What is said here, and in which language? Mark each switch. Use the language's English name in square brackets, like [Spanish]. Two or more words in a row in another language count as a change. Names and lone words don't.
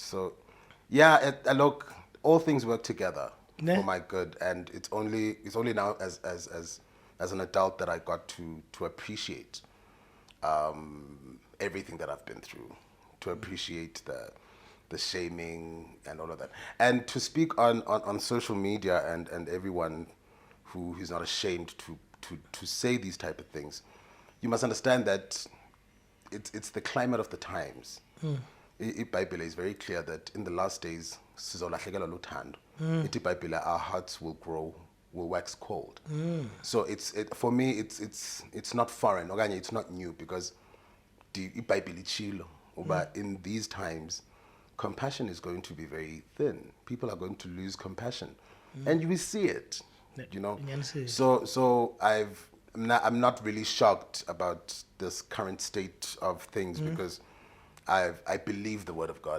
[English] So, yeah, look, all things work together for my good, and it's only now as an adult that I got to appreciate everything that I've been through, to appreciate the shaming and all of that, and to speak on social media and everyone who is not ashamed to say these type of things. You must understand that it's the climate of the times. IBhayibhile is very clear that in the last days, [Xhosa] sizolahlekelwa luthando. [English] IBhayibhile, our hearts will grow will wax cold. So for me, it's not foreign. Okanye, it's not new because [Xhosa] iBhayibheli itshilo uba [English] in these times, compassion is going to be very thin. People are going to lose compassion, and you will see it. You know. So I'm not really shocked about this current state of things because I believe the word of God.